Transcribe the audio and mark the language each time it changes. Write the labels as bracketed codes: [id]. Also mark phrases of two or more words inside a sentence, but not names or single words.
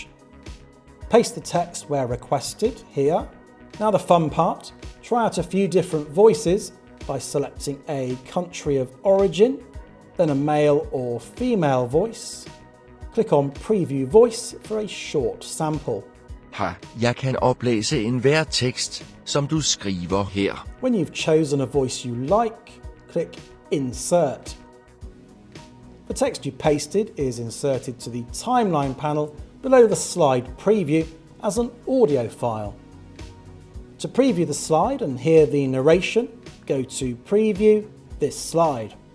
[en] Paste the text where requested here. Now the fun part, try out a few different voices by selecting a country of origin, then a male or female voice. Click on Preview Voice for a short sample. [da] Jeg kan oplæse enhver tekst, som du skriver her. [en] When you've chosen a voice you like, click Insert. The text you pasted is inserted to the timeline panel below the slide preview as an audio file. To preview the slide and hear the narration, go to Preview this slide.